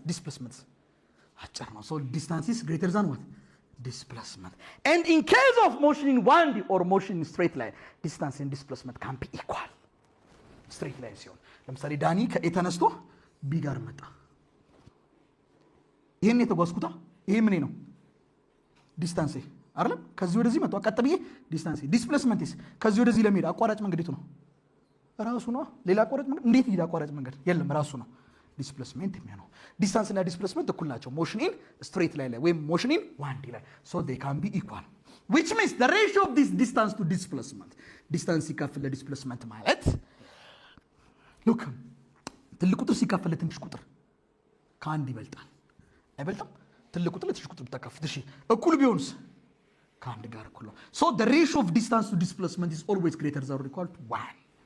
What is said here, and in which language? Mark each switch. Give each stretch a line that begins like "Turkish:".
English: displacement
Amharic: አጭር ነው።
English: so distance is greater than what? displacement. and in case of motion in 1D or motion in straight line distance and displacement can be equal. straight line
Amharic: ሲሆን ለምሳሌ ዳኒ ከኤ ተነስቶ ቢ ጋር መጣ። ይሄን የተጓዝኩታ ይሄ ምን ነው? ዲስታንስ አይደለም? ከዚህ ወደዚህ መጣ ቀጥ ብዬ ዲስታንስ። ዲስፕሌስመንት ከዚህ ወደዚህ ለመሄድ አቋራጭ መንገድ የቱ ነው? ራሱ ነው። ሌላ አቋራጭ መንገድ እንዴት ይሄድ? አቋራጭ መንገድ የለም፣ ራሱ ነው ዲስፕሌስመንት የሚሆነው። ዲስታንስ እና ዲስፕሌስመንት እኩል ናቸው ሞሽን ኢን ስትሬት ላይን ላይ ወይም ሞሽን ኢን 1D ላይ
English: so they can be equal which means the ratio of this distance to displacement
Amharic: ዲስታንስ ሲካፈል ለዲስፕሌስመንት ማለት look ትልቅ ቁጥር ሲካፈል ለትንሽ ቁጥር ከአንድ ይበልጣል አይበልጥም? ትልቅ ቁጥር ለትንሽ ቁጥር ተካፍል እሺ እኩል ቢሆንስ ከአንድ ጋር እኩል ነው።
English: so the ratio of distance to displacement is always greater than or equal to 1.